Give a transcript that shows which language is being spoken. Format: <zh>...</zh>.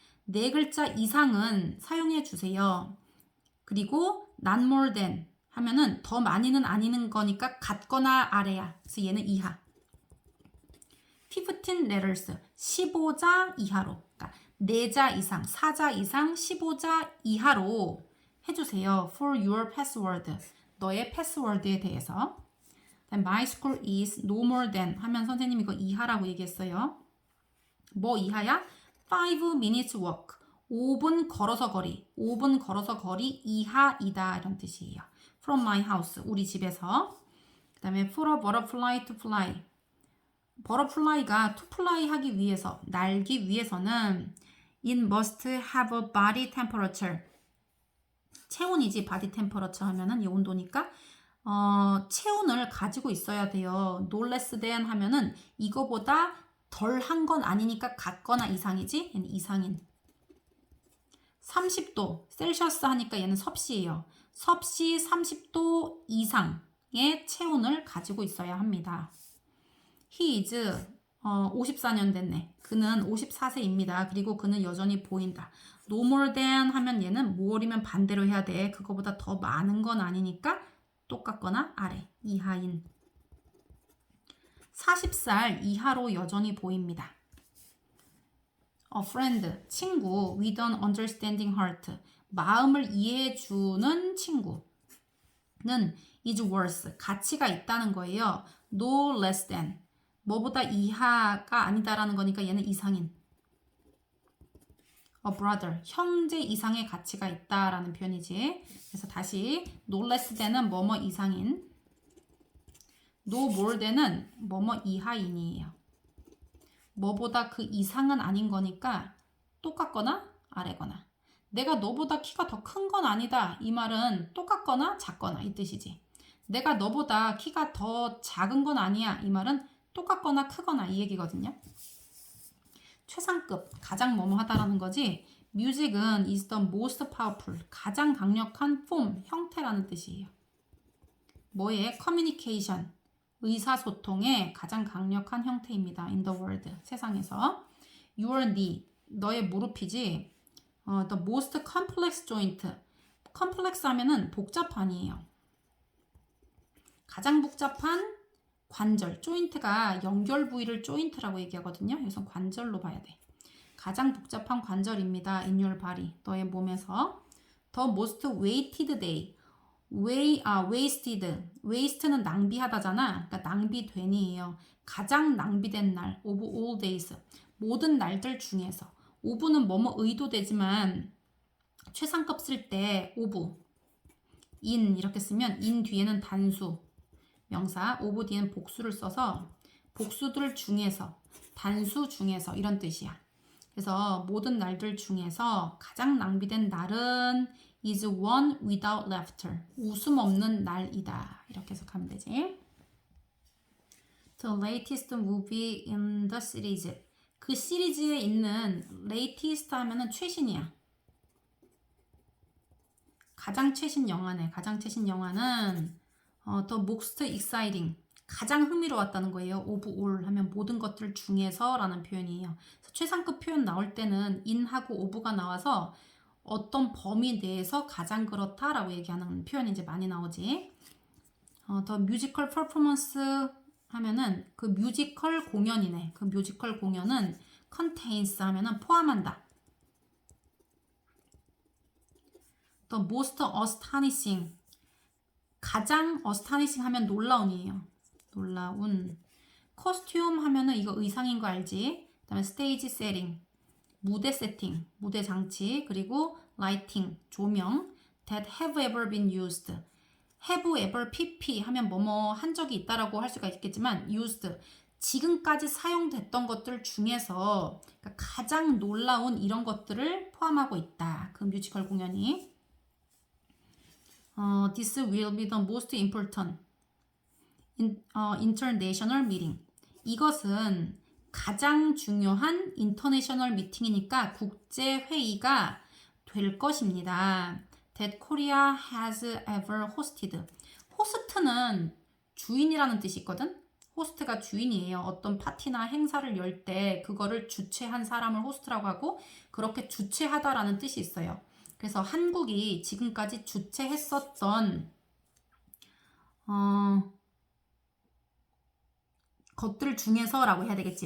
<ko>4글자 이상은 사용해 주세요. 그리고</ko> <en>not more than</en> <ko>하면은 더 많이는 아니는 거니까 같거나 아래야. 그래서 얘는 이하.</ko> <en>15 letters.</en> <ko>15자 이하로. 그러니까 4자 이상, 4자 이상, 15자 이하로 해주세요.</ko> <en>For your password.</en> <ko>너의 패스워드에 대해서.</ko> <en>My school is no more than</en> <ko>하면 선생님이 이거 이하라고 얘기했어요. 뭐 이하야?</ko> <en>5 minutes walk.</en> <ko>5분 걸어서 거리. 5분 걸어서 거리 이하이다. 이런 뜻이에요.</ko> <en>From my house.</en> <ko>우리 집에서. 그 다음에</ko> <en>for a butterfly to fly. butterfly가 to fly</en> <ko>하기 위해서, 날기 위해서는</ko> <en>it must have a body temperature.</en> <ko>체온이지 body temperature 하면은 이 온도니까 체온을 가지고 있어야 돼요.</ko> <en>no less than</en> <ko>하면은 이거보다 덜 한 건 아니니까 같거나 이상이지? 얘는 이상인. 30도 셀시어스 하니까 얘는 섭씨예요. 섭씨 30도 이상의 체온을 가지고 있어야 합니다.</ko> <en>He is</en> <ko>54년 됐네. 그는 54세입니다. 그리고 그는 여전히 보인다.</ko> <en>No more than</en> <ko>하면 얘는 more이면 반대로 해야 돼. 그거보다 더 많은 건 아니니까 똑같거나 아래, 이하인. 40살 이하로 여전히 보입니다.</ko> <en>A friend, 친구, with an understanding heart,</en> <ko>마음을 이해해주는 친구는</ko> <en>is worth,</en> <ko>가치가 있다는 거예요.</ko> <en>No less than,</en> <ko>뭐보다 이하가 아니다라는 거니까 얘는 이상인.</ko> <en>A brother,</en> <ko>형제 이상의 가치가 있다라는 표현이지. 그래서 다시</ko> <en>no less than</en> <ko>은 뭐뭐 이상인,</ko> <en>no more than</en> <ko>은 뭐뭐 이하인이에요. 뭐보다 그 이상은 아닌 거니까 똑같거나 아래거나. 내가 너보다 키가 더 큰 건 아니다. 이 말은 똑같거나 작거나 이 뜻이지. 내가 너보다 키가 더 작은 건 아니야. 이 말은 똑같거나 크거나 이 얘기거든요. 최상급, 가장 뭐뭐 하다라는 거지.</ko> <en>music은 is the most powerful,</en> <ko>가장 강력한</ko> <en>form,</en> <ko>형태라는 뜻이에요. 뭐의?</ko> <en>communication,</en> <ko>의사소통의 가장 강력한 형태입니다.</ko> <en>in the world,</en> <ko>세상에서.</ko> <en>your knee,</en> <ko>너의 무릎이지.</ko> <en>the most complex joint, complex</en> <ko>하면은 복잡한이에요. 가장 복잡한 관절, 조인트가 연결 부위를 조인트라고 얘기하거든요. 그래서 관절로 봐야 돼. 가장 복잡한 관절입니다.</ko> <en>in your body,</en> <ko>너의 몸에서.</ko> <en>the most wasted day, wasted, waste</en> <ko>는 낭비하다잖아. 그러니까 낭비된이에요. 가장 낭비된 날,</ko> <en>of all days,</en> <ko>모든 날들 중에서. of는 뭐뭐 의도되지만 최상급 쓸 때 of, in 이렇게 쓰면 in 뒤에는 단수, 명사, of 뒤에는 복수를 써서 복수들 중에서, 단수 중에서 이런 뜻이야. 그래서 모든 날들 중에서 가장 낭비된 날은</ko> <en>is one without laughter,</en> <ko>웃음 없는 날이다. 이렇게 해석하면 되지.</ko> <en>The latest movie in the series,</en> <ko>그 시리즈에 있는</ko> <en>latest</en> <ko>하면은 최신이야. 가장 최신 영화네. 가장 최신 영화는</ko> <en>the most exciting,</en> <ko>가장 흥미로웠다는 거예요.</ko> <en>of all</en> <ko>하면 모든 것들 중에서 라는 표현이에요. 그래서 최상급 표현 나올 때는 in하고 of가 나와서 어떤 범위 내에서 가장 그렇다라고 얘기하는 표현이 이제 많이 나오지.</ko> <en>the musical performance</en> <ko>하면은 그 뮤지컬 공연이네. 그 뮤지컬 공연은</ko> <en>contains</en> <ko>하면은 포함한다.</ko> <en>the most astonishing,</en> <ko>가장</ko> <en>astonishing</en> <ko>하면 놀라운이에요. 놀라운. costume 하면은 이거 의상인 거 알지? 그 다음에 stage setting, 무대 세팅, 무대 장치, 그리고 lighting, 조명,</ko> <en>that have ever been used. have ever pp</en> <ko>하면 뭐뭐 한 적이 있다라고 할 수가 있겠지만 used, 지금까지 사용됐던 것들 중에서 그러니까 가장 놀라운 이런 것들을 포함하고 있다. 그 뮤지컬 공연이.</ko> <en>This will be the most important international meeting.</en> <ko>이것은 가장 중요한 인터내셔널 미팅이니까 국제 회의가 될 것입니다.</ko> <en>That Korea has ever hosted.</en> <ko>호스트는 주인이라는 뜻이 있거든. 호스트가 주인이에요. 어떤 파티나 행사를 열 때 그거를 주최한 사람을 호스트라고 하고 그렇게 주최하다라는 뜻이 있어요. 그래서 한국이 지금까지 주최했었던 것들 중에서라고 해야 되겠지.</ko>